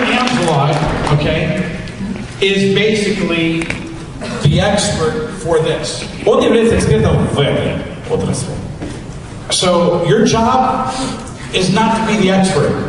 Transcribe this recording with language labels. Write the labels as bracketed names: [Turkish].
[English] Amzalog, okay, is basically the expert for this. [Russian] Он является экспертом в этой отрасли. [English] So your job is not to be the expert.